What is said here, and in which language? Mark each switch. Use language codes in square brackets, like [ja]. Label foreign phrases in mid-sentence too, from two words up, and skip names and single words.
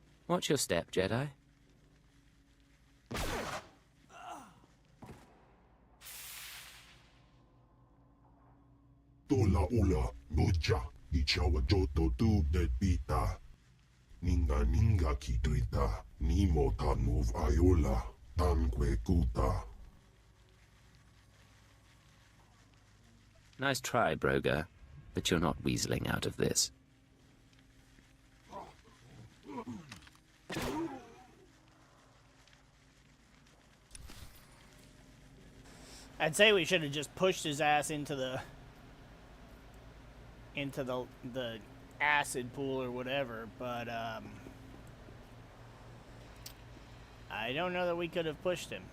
[en] Watch your step, Jedi. Tola ula noja ichawa joto tu beta. Ninga ninga kitrita nimo tanuv ayola tanque kuta. Nice try, Broga, but you're not weaseling out of this. I'd say we should have just pushed his ass into the acid pool or whatever, but I don't know that we could have pushed him.